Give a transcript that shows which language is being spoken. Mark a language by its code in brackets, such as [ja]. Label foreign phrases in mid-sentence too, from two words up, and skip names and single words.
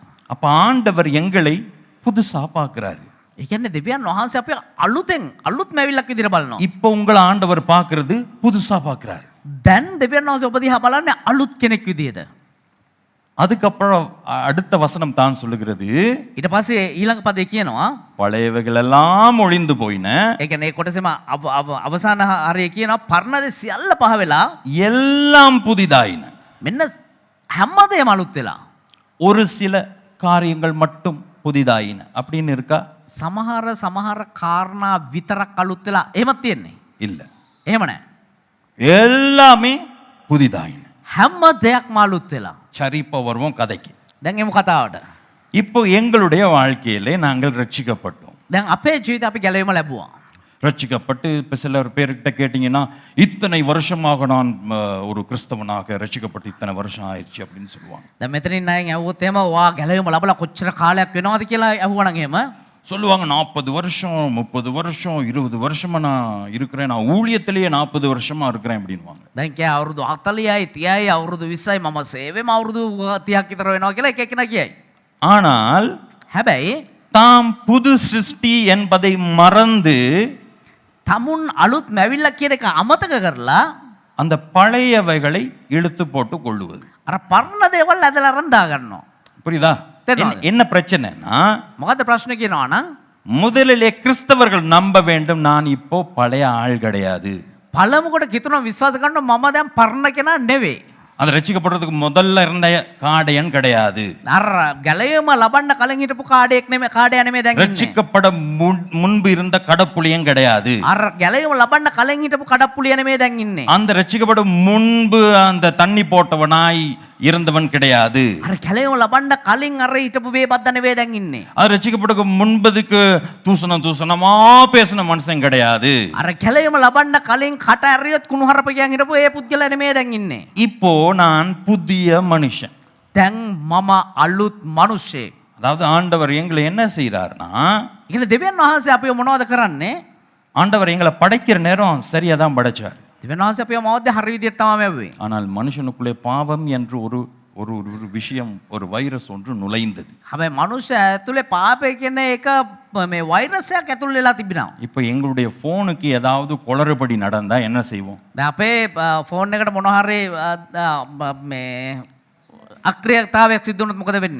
[ta] அப்ப ஆண்டவர் எங்களை புதுசா பார்க்கிறாரு. [si] ඒ කියන්නේ දෙවියන් වහන්සේ අපි අලුත් මැවිල්ලක් විදියට බලනවා. [ta] இப்போ உங்களை ஆண்டவர் பார்க்கிறது புதுசா பார்க்கிறாரு. [si] දැන් දෙවියන් වහන්සේ ඔබ දිහා බලන්නේ අලුත් කෙනෙක් විදියට. [ta] அதுக்கப்புறம் அடுத்த வசனம் தான் சொல்லுகிறது, [si] ඊට පස්සේ ඊළඟ පදේ කියනවා [ta] பழையவைகள் எல்லாம் ஒளிந்து போயின, [si] ඒ කියන්නේ කොටසෙම අවසාන හරිය කියනවා පරණදේ සියල්ල පහ වෙලා [ta] எல்லாம் புதிதாயின. [si] මෙන්න හැමදේම අලුත් වෙලා. [ta] ஒரு சில காரியங்கள் மட்டும் புதிதாயின அப்படின்னு இருக்கா? [si] සමහර කාරණා විතරක් අලුත් වෙලා එහෙමත් තියෙන්නේ. [ta] இல்ல, [si] එහෙම නැහැ. [ta] எல்லாமே புதிதாயின. [si] හැම දෙයක්ම අලුත් වෙලා. [ta] சரி, இப்போ வருவோம் கதைக்கு. [si] දැන් එමු කතාවට. [ta] இப்போ எங்களுடைய வாழ்க்கையிலே நாங்கள் ரட்சிக்கப்பட்டோம். [si] දැන් අපේ ජීවිතේ අපි ගැලවීම ලැබුවා. [ta] ரட்சிக்கப்பட்டு இப்போ சிலர் பேர்கிட்ட கேட்டிங்கன்னா, இத்தனை வருஷமாக நான் ஒரு கிறிஸ்தவனாக ரட்சிக்கப்பட்டு இத்தனை வருஷம் ஆயிடுச்சு அப்படின்னு சொல்லுவாங்க. [si] දැන් මෙතනින් අයන් ඇහුවොත් එහෙම වා ගැලවීම ලැබලා කොච්චර කාලයක් වෙනවද කියලා ඇහුවනම් එහෙම [ta] சொல்லுவாங்க, 40 வருஷம் 30 வருஷம் 20 வருஷமா நான் இருக்கிறேன், நான் ஊழியத்திலேயே 40 வருஷமா இருக்கிறேன் அப்படின்வாங்க. [si] දැන් කිය අවුරුදු 40යි 30යි අවුරුදු 20යි මම සේවෙම අවුරුදු 30ක් විතර වෙනවා කියලා එක එකනා කියයි. [ta] ஆனால் [si] හැබැයි [ta] தாம் புது சிருஷ்டி என்பதை மறந்து [si] තමුන් අලුත් මැවිල්ලක් කියන එක අමතක කරලා [ta] அந்த பழையவைகளை இழுத்து போட்டு கொள்ளுவது. [si] අර පරණ දේවල් ඇදලා අරන් දා ගන්නවා. [ta] புரியுதா? தெரியல. என்ன பிரச்சனைனா, [si] මොකද්ද ප්‍රශ්නේ කියනවා නම් [ta] முதலிலே கிறிஸ்தவர்கள் நம்ப வேண்டும், நான் இப்போ பழைய ஆள் கிடையாது. [si] පළමුකොට කිතුන විශ්වාස කරනවා මම දැන් පරණ කෙනා නෙවෙයි. [ta] அது ரட்சிக்கப்படுறதுக்கு முதல்ல இருந்த காடையன் கிடையாது. [si] අර ගැලවීම ලබන්න කලින් හිටපු කාඩයක් නෙමෙයි, කාඩය නෙමෙයි දැන් ඉන්නේ. [ta] ரட்சிக்கப்பட முன்பு இருந்த கடப்புளியன் கிடையாது. [si] අර ගැලවීම ලබන්න කලින් හිටපු කඩප්පුලිය නෙමෙයි දැන් ඉන්නේ. [ta] அந்த ரட்சிக்கப்பட முன்பு அந்த தண்ணி போட்டவனாய் இருந்தவன் கிடையாது. [si] අර ගැලවීම ලබන්න කලින් අර හිටපු වේබද්ද නෙවෙයි දැන් ඉන්නේ. [ta] அது ரட்சிக்கப்பட முன்பதுக்கு தூசணமா பேசின மனுஷன் கிடையாது. [si] අර ගැලවීම ලබන්න කලින් කට ඇරියොත් කුණුහරුප කියන් හිටපු ඒ පුද්ගලයා නෙමෙයි දැන් ඉන්නේ. [ta] இப்போ நான் புதிய மனுஷன். [si] දැන් මම අලුත් මිනිස්සෙක්. [ta] அதாவது ஆண்டவர் எங்களை என்ன செய்யறாருன்னா, [si] ඉතින් දෙවියන් වහන්සේ අපිව මොනවද කරන්නේ? [ta] ஆண்டவர் எங்களை படைக்கிற நேரம் சரியா தான் படைச்சார். [si] දෙවියන් වහන්සේ අපිව මවද්දී හරි විදිහට තමයි මැව්වේ. [ta] ஆனால் மனுஷனுக்குள்ளே பாவம் என்று ஒரு ஒரு ஒரு விஷயம், ஒரு வைரஸ் ஒன்று நுழைந்தது. [si] හැබැයි මනුෂ්‍ය ඇතුලේ පාපය කියන එක මේ වෛරසයක් ඇතුල් වෙලා තිබෙනවා. [ta] இப்போ எங்களுடைய ஃபோனுக்கு ஏதாவது குளறுபடி நடந்தா என்ன செய்வோம்? [si] දැන් අපේ ෆෝන් එකට මොනවා හරි මේ අක්‍රියතාවයක් සිද්ධ වුණොත් මොකද වෙන්නේ?